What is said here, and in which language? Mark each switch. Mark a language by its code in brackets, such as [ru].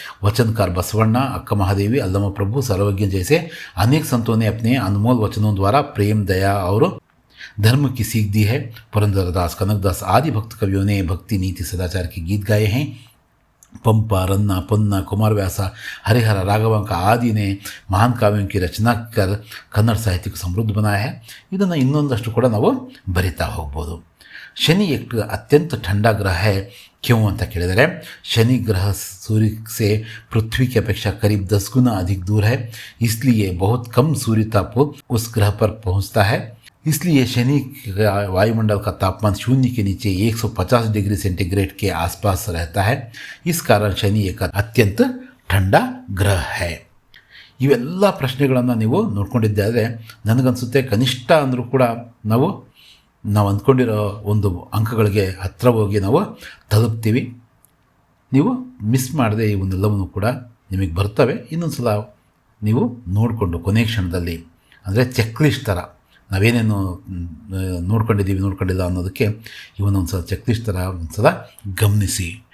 [hi] वचनकार बसवಣ್ಣ, अक्का महादेवी, अल्लमा प्रभु, सर्वज्ञ जैसे अनेक संतों ने अपने अनमोल वचनों द्वारा प्रेम, दया और धर्म की सीख दी है। पुरंदरदास, कनकदास आदि भक्त कवियों ने भक्ति, नीति, सदाचार के गीत गाए हैं। पंपा, रन्ना, पुन्ना, कुमारव्यास, हरिहर, राघवांक आदि ने महान काव्यों की रचना कर कन्नड़ साहित्य को समृद्ध बनाया है। [kn] ಇದನ್ನು ಇನ್ನೊಂದಷ್ಟು ಕೂಡ ನಾವು ಬರಿತಾ ಹೋಗ್ಬೋದು। [hi] शनि एक अत्यंत ठंडा ग्रह है, क्यों [kn] ಅಂತ ಕೇಳಿದರೆ [hi] शनि ग्रह सूर्य से पृथ्वी की अपेक्षा करीब 10 गुना अधिक दूर है, इसलिए बहुत कम सूर्य ताप उस ग्रह पर पहुंचता है। इसलिए शनि वायुमंडल का तापमान शून्य के नीचे 150 डिग्री सेंटीग्रेड के आसपास रहता है। इस कारण शनि एक अत्यंत ठंडा ग्रह है। [kn] ಇವೆಲ್ಲ ಪ್ರಶ್ನೆಗಳನ್ನು ನೀವು ನೋಡ್ಕೊಂಡಿದ್ದಾದರೆ ನನಗನ್ಸುತ್ತೆ ಕನಿಷ್ಠ ಅಂದರೂ ಕೂಡ ನಾವು ಅಂದ್ಕೊಂಡಿರೋ ಒಂದು ಅಂಕಗಳಿಗೆ ಹತ್ತಿರ ಹೋಗಿ ನಾವು ತಲುಪ್ತೀವಿ। ನೀವು ಮಿಸ್ ಮಾಡದೆ ಇವನ್ನೆಲ್ಲವನ್ನೂ ಕೂಡ ನಿಮಗೆ ಬರ್ತವೆ। ಇನ್ನೊಂದು ಸಲ ನೀವು ನೋಡಿಕೊಂಡು ಕೊನೆ ಕ್ಷಣದಲ್ಲಿ, ಅಂದರೆ ಚೆಕ್ ಲಿಸ್ಟ್ ಥರ ನಾವೇನೇನು ನೋಡ್ಕೊಂಡಿಲ್ಲ ಅನ್ನೋದಕ್ಕೆ ಇವನ್ನೊಂದು ಸಲ ಚೆಕ್ ಲಿಸ್ಟ್ ಥರ ಒಂದು ಸಲ ಗಮನಿಸಿ।